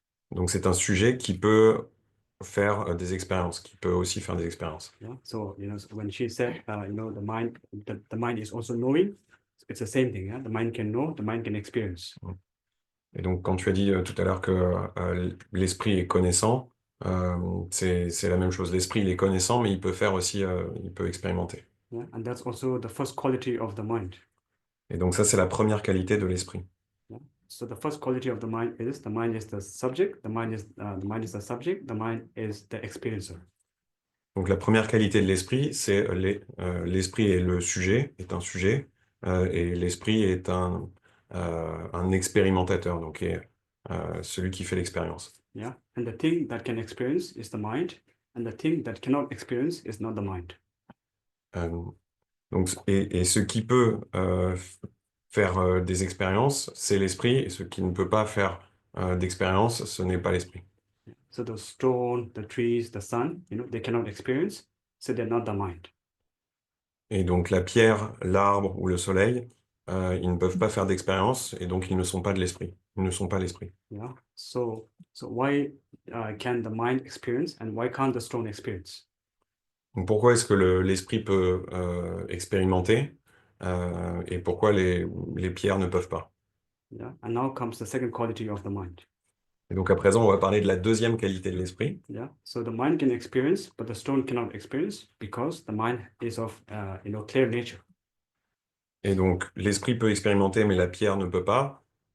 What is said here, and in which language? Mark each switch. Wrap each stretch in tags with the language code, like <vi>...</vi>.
<fr>Donc, c'est un sujet qui peut faire des expériences, qui peut aussi faire des expériences.</fr> <en>Yeah. So, when she said, the mind is also knowing, it's the same thing. Yeah. The mind can know, the mind can experience.</en> <fr>Et donc, quand tu as dit tout à l'heure que l'esprit est connaissant, c'est la même chose. L'esprit, il est connaissant, mais il peut faire aussi, il peut expérimenter.</fr> <en>Yeah. And that's also the first quality of the mind.</en> <fr>Et donc, ça, c'est la première qualité de l'esprit.</fr> <en>Yeah. So the first quality of the mind is the subject, the mind is the subject, the mind is the experiencer.</en> <fr>Donc, la première qualité de l'esprit, c'est l'esprit est le sujet, est un sujet, et l'esprit est un expérimentateur, donc est celui qui fait l'expérience.</fr> <en>Yeah. And the thing that can experience is the mind, and the thing that cannot experience is not the mind.</en> <fr>Donc, et ce qui peut faire des expériences, c'est l'esprit, et ce qui ne peut pas faire d'expérience, ce n'est pas l'esprit.</fr> <en>So the stone, the trees, the sun, they cannot experience, so they're not the mind.</en> <fr>Et donc la pierre, l'arbre ou le soleil, ils ne peuvent pas faire d'expérience, et donc ils ne sont pas de l'esprit. Ils ne sont pas l'esprit.</fr> <en>Yeah. So why can the mind experience and why can't the stone experience?</en> <fr>Donc pourquoi est-ce que l'esprit peut expérimenter et pourquoi les pierres ne peuvent pas?</fr> <en>Yeah. And now comes the second quality of the mind.</en> <fr>Et donc à présent, on va parler de la deuxième qualité de l'esprit.</fr> <en>Yeah. So the mind can experience, but the stone cannot experience because the mind is of clear nature.</en> <fr>Et donc l'esprit peut expérimenter, mais la pierre ne peut pas.</fr>